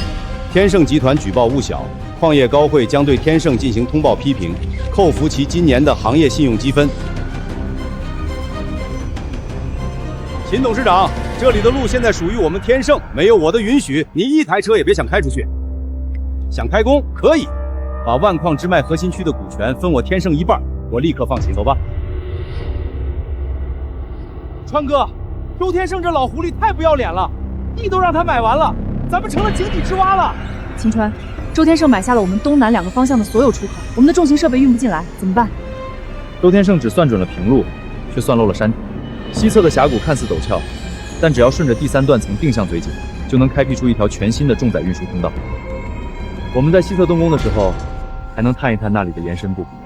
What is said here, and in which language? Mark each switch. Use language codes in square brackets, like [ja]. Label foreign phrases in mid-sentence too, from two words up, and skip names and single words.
[zh] 天盛集團舉報誤小，礦業高會將對天盛進行通報批評，扣除其今年的行業信用積分。秦董事長，這裡的路現在屬於我們天盛，沒有我的允許，你一台車也別想開出去。想開工可以，把萬礦之脈核心區的股權分我天盛1半，我立刻放行，走吧。川哥，周天盛這老狐狸太不要臉了，地都讓他買完了，咱們成了井底之蛙了。秦川，周天盛買下了我們東南2個方向的所有出口，我們的重型設備運不進來，怎麼辦？周天盛只算準了平路，卻算漏了山體。西側的峽谷看似陡峭，但只要順着第3斷層定向推進，就能開闢出一條全新的重載運輸通道。我們在西側動工的時候，還能探一探那裡的延伸部。